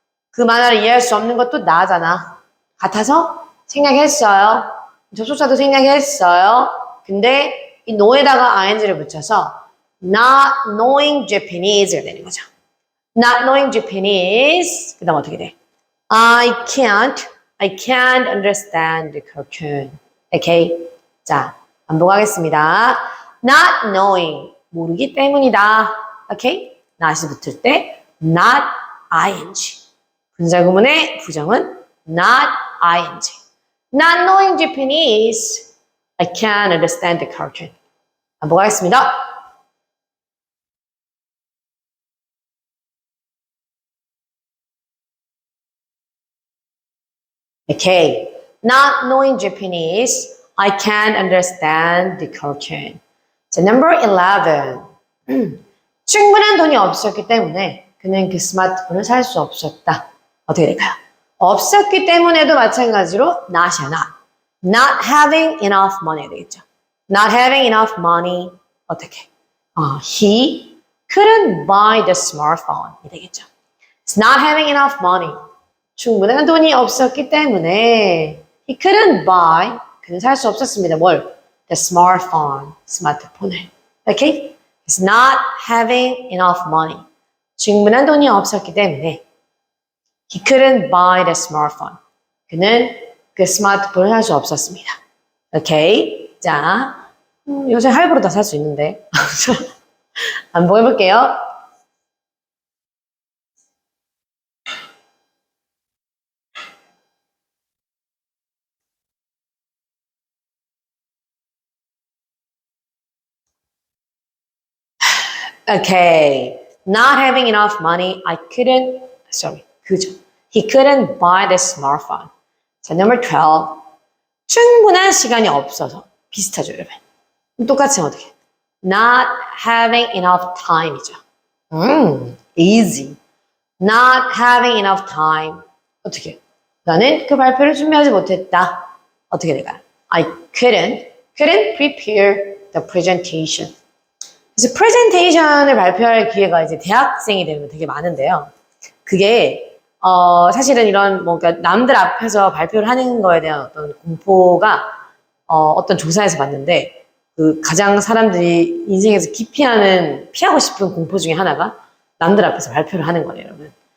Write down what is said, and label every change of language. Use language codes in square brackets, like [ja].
[ko] 그 만화를 이해할 수 없는 것도 나잖아. 같아서 생략했어요. 접속사도 생략했어요. 근데 이 no에다가 ing를 붙여서 [en] not knowing Japanese [ko] 가 되는 거죠. [en] Not knowing Japanese [ko] 그 다음 어떻게 돼? [en] I can't understand the cartoon. [ko] 오케이. 자, 반복하겠습니다. [en] Not knowing [ko] 모르기 때문이다. 오케이? not이 붙을 때 [en] not ing. [ko] 분사구문의 부정은 not ing. [en] Not knowing Japanese, I can't understand the cartoon. [ko] 반복하겠습니다. [en] Okay. Not knowing Japanese, I can't understand the cartoon. 자, number 11. [ko] 충분한 돈이 없었기 때문에 그는 그 스마트폰을 살 수 없었다. 어떻게 될까요? 없었기 때문에도 마찬가지로 not이야, not. [en] Not having enough money [ko] 되겠죠. [en] Not having enough money [ko] 어떻게? [en] He couldn't buy the smartphone [ko] 이 되겠죠. [en] It's not having enough money. [ko] 충분한 돈이 없었기 때문에 [en] he couldn't buy [ko] 그는 살 수 없었습니다. 뭘? [en] The smartphone [ko] 스마트폰을. [en] Okay? It's not having enough money. [ko] 충분한 돈이 없었기 때문에 [en] he couldn't buy the smartphone. [ko] 그는 그 스마트폰을 살 수 없었습니다. 오케이. 자, 요새 할부로 다 살 수 있는데. 한번 해볼게요. [en] Okay. Not having enough money, He couldn't buy the smartphone. [ko] 자, number 12. 충분한 시간이 없어서. 비슷하죠, 여러분. 똑같이 어떻게? [en] Not having enough time이죠. Easy. Not having enough time. [ko] 어떻게? 나는 그 발표를 준비하지 못했다. 어떻게 될까요? [en] I couldn't prepare the presentation. [ko] 그래서 프레젠테이션을 발표할 기회가 이제 대학생이 되면 되게 많은데요. 그게 사실은 이런 뭔가 남들 앞에서 발표를 하는 거에 대한 어떤 공포가 어떤 조사에서 봤는데 그 가장 사람들이 인생에서 피하고 싶은 공포 중에 하나가 남들 앞에서 발표를 하는 거예요, 여러분.